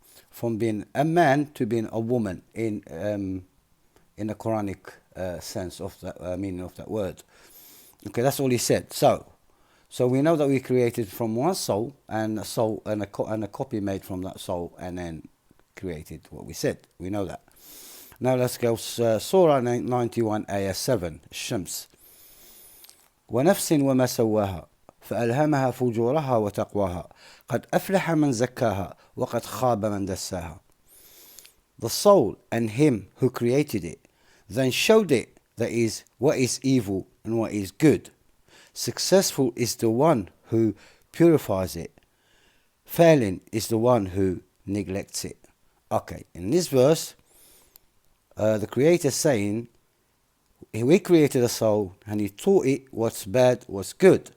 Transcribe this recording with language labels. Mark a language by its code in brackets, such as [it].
[en] From being a man to being a woman in the Quranic sense of the meaning of that word. Okay, that's all he said. So we know that we created from one soul, and a copy made from that soul, and then created what we said. We know that. Now let's go Surah 91 Ayah 7 [ar] الشمس ونفس وما سواها فألهمها فجورها وتقواها قد أفلح من زكاها وقد خاب من دساها. [en] The soul and him who created it then showed it that is what is evil and what is good. Successful is the one who purifies it. Failing is the one who neglects it. Okay, in this verse, the Creator saying, we created a soul and he taught it what's bad, what's good.